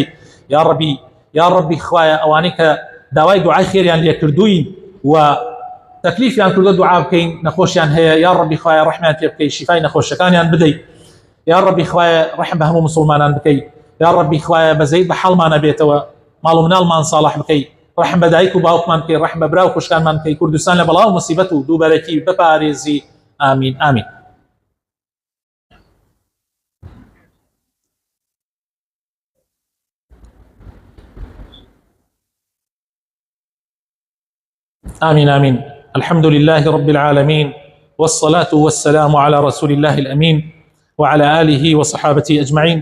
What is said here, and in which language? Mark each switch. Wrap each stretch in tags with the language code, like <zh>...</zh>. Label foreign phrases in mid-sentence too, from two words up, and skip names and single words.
<ar>یا ڕەبی</ar> <ckb>خوایە ئەوانەی کە داوای دوعای خێریان لێ کردووین و تەکلیفیان کردو دوعا بکەین، نەخۆشیان هەیە،</ckb> <ar>یا ڕەبی</ar> <ckb>خوایە ڕەحمیان پێ بکەی، شیفای نەخۆشەکانیان بدەی.</ckb> <ar>یا ڕەبی</ar> <ckb>خوایە ڕەحم بە هەموو مسلمانان بکەی.</ckb> <ar>یا ڕەبی</ar> <ckb>خوایە بەزەیت بە حەڵمانە بێتەوە، ماڵ و مناڵمان ساڵح بکەی، ڕەحم بە دایک و باوکمان بکەی، ڕەحم بە برا و خوشکانمان بکەی، کوردستان لە بەڵاو مصیبەت و دووبەرەکی بپارێزی. ئامین ئامین.</ckb> <ar>آمين آمين. الحمد لله رب العالمين، والصلاة والسلام على رسول الله الأمين وعلى آله وصحابته أجمعين.</ar>